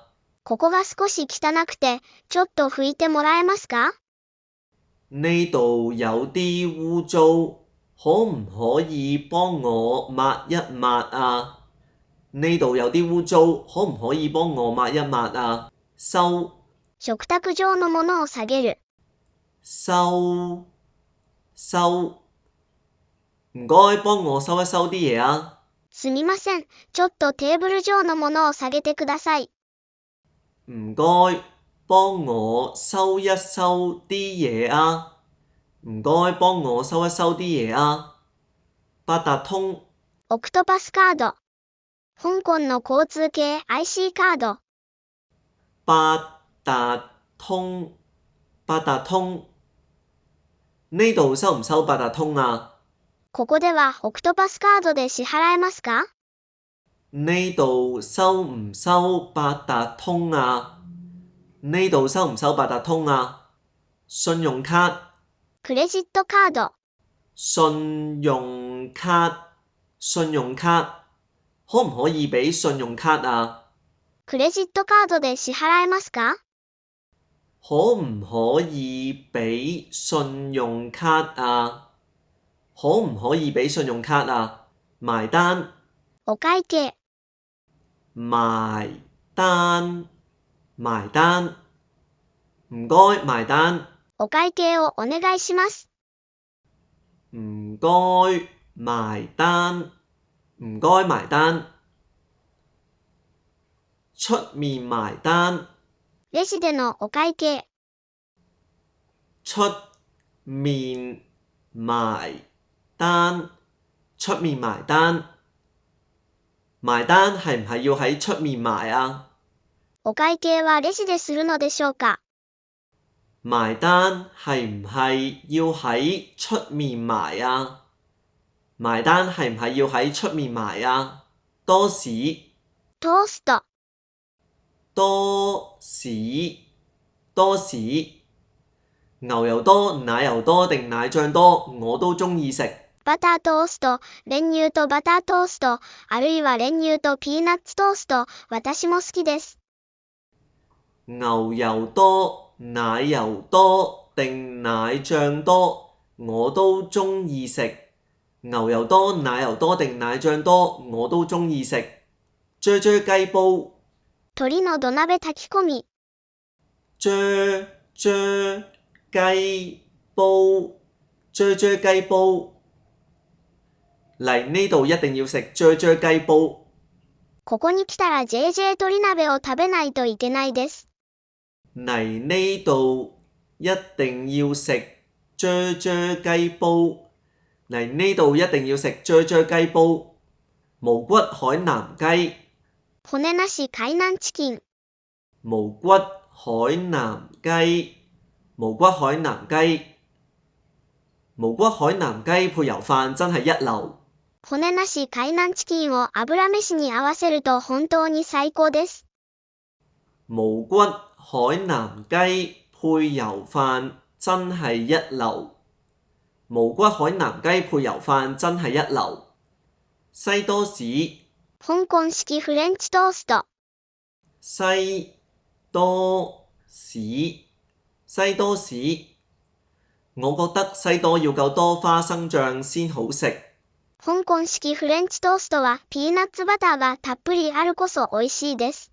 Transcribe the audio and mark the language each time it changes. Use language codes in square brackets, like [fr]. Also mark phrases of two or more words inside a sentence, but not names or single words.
[ja] ここが少し汚くて、ちょっと拭いてもらえますか？ [yue] 呢度有啲污糟，可唔可以幫我抹一抹啊？呢度有啲污糟，可唔可以幫我抹一抹啊？收 [ja] 食卓上のものを下げる。 [yue] 收收，唔該幫我收一收啲嘢啊！ [ja] すみません、ちょっとテーブル上のものを下げてください。 [yue] 唔該幫我收一收啲嘢啊！唔該幫我收一收啲嘢啊！八達通 [ja] オクトパスカード。香港の交通系 IC カード。 [yue] 八達通八達通，呢度收唔收八達通啊？ [ja] ここではオクトパスカードで支払えますか？ [yue] 呢度收唔收八達通啊？呢度收唔收八達通啊？信用卡 [ja] クレジットカード。 [yue] 信用卡信用卡，可唔可以俾信用卡啊？ [ja] クレジットカードで支払えますか？ [yue] 可唔可以俾信用卡啊？可唔可以俾信用卡啊？埋單 [ja] お會計。 [yue] 埋單埋單，唔該埋單。 [ja] お會計をお願いします。 [yue] 唔該埋單唔該埋單。出面埋單 [ja] レジでのお会計。 [yue] 出面埋單出面埋單，埋單係唔係要喺出面埋啊？ [ja] お會計はレジでするのでしょうか？ [yue] 埋單係唔係要喺出面埋啊？埋單係唔係要喺出面埋啊？多士 [ja] トースト。 [yue] 多士多士，牛油多奶油多定奶醬多我都鍾意食。 [ja] バタートースト、練乳とバタートースト、あるいは練乳とピーナッツトースト、私も好きです。 [yue] 牛油多奶油多定奶醬多我都鍾意食。牛油多奶油多定奶醬多我都鍾意食。啫啫雞煲 [ja] 鶏の土鍋炊き込み。 [yue] 啫啫雞煲啫啫雞煲，嚟呢度一定要食啫啫雞煲。 [ja] ここに来たら JJ 鶏鍋を食べないといけないです。 [yue] 嚟呢度一定要食啫啫雞煲。嚟呢度一定要食啫啫雞煲。無骨海南雞 [ja] 骨なし海南チキン。 [yue] 無骨海南雞無骨海南雞無骨海南雞配油飯真係一流。 [ja] 骨なし海南チキンを油飯に合わせると本当に最高です。 [yue] 無骨海南雞配油飯真係一流。無骨海南雞配油飯真係一流。西多士 [ja] 香港式フレンチトースト。 [yue] 西多士西多士，我覺得西多要夠多花生醬先好食。 [ja] 香港式フレンチトーストはピーナッツバターがたっぷりあるこそ美味しいです。